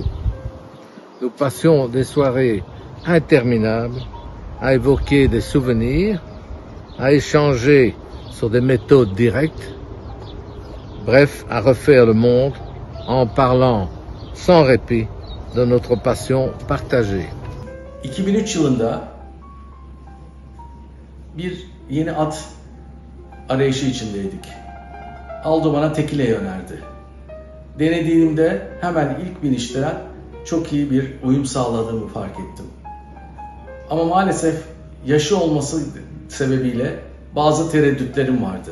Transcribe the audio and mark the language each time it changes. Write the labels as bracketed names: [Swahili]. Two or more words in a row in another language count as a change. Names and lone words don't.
[French] Nous passions des soirées interminables à évoquer des souvenirs, à échanger sur des méthodes directes, bref, à refaire le monde en parlant sans répit de notre passion partagée. [Turkish] 2003 yılında bir yeni at arayışı içindeydik. Aldo bana tekileyi önerdi. Denediğimde hemen ilk binişten çok iyi bir uyum sağladığımı fark ettim. Ama maalesef yaşı olması sebebiyle bazı tereddütlerim vardı.